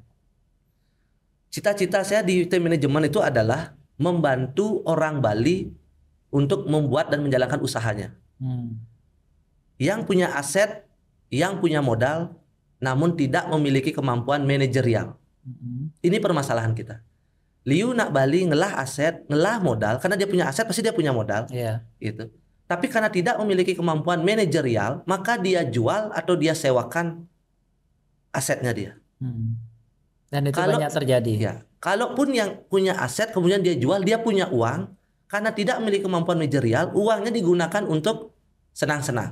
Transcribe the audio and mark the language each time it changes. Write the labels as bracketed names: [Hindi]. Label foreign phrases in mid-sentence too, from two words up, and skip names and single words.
[Indonesian] Cita-cita saya di tim manajemen itu adalah membantu orang Bali untuk membuat dan menjalankan usahanya. Yang punya aset, yang punya modal, namun tidak memiliki kemampuan manajerial. Ini permasalahan kita. [Balinese] Liu nak Bali ngelah aset, ngelah modal, [Indonesian] karena dia punya aset pasti dia punya modal. Gitu. Tapi karena tidak memiliki kemampuan manajerial, maka dia jual atau dia sewakan asetnya dia. Dan itu banyak terjadi. Ya, kalaupun yang punya aset kemudian dia jual, dia punya uang, karena tidak memiliki kemampuan manajerial, uangnya digunakan untuk senang-senang.